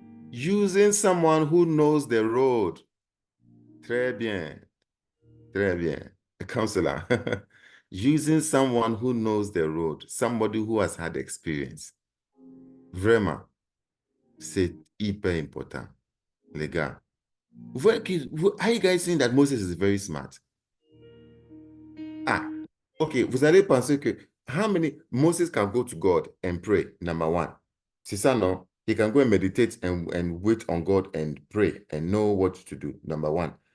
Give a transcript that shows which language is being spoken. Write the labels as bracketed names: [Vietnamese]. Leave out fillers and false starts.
[English] Using someone who knows the road. [French] Très bien. Très bien. [English] A counselor. Using someone who knows the road, somebody who has had experience. [French] Vraiment, c'est hyper important, les gars. [English] Are you guys saying that Moses is very smart? Ah, okay, [French] vous allez penser que [English] Moses can go to God and pray, number one. [French] C'est ça, non? [English] He can go and meditate and wait on God and pray and know what to do, number one.